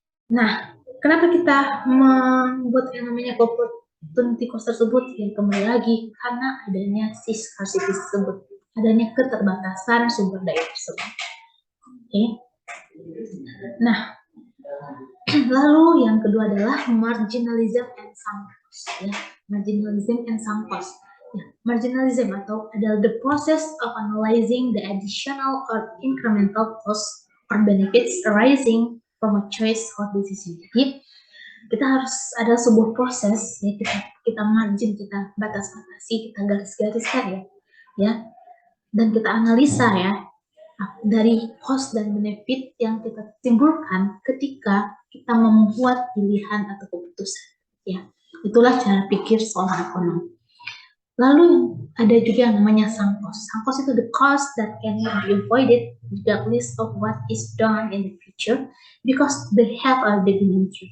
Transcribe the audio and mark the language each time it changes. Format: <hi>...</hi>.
<id>Nah, kenapa kita membuat yang namanya opportunity cost tersebut? Ya kembali lagi karena adanya scarcity tersebut, adanya keterbatasan sumber daya tersebut. Oke. Nah, lalu yang kedua adalah marginalism and sunk cost. Ya, marginalism and sunk cost.</id> <en>Ya, marginalism</en> <id>atau adalah</id> <en>the process of analyzing the additional or incremental cost or benefits arising from a choice or decision.</en> <id>Jadi kita harus ada sebuah proses ya, kita margin, kita batas-batasi, kita garis-gariskan ya, dan kita analisa ya dari cost dan benefit yang kita timbulkan ketika kita membuat pilihan atau keputusan ya. Itulah cara pikir seorang ekonom. Lalu ada juga yang namanya sunk cost.</id> <en>Sunk cost itu the cost that cannot be avoided regardless of what is done in the future because they have already been incurred.</en>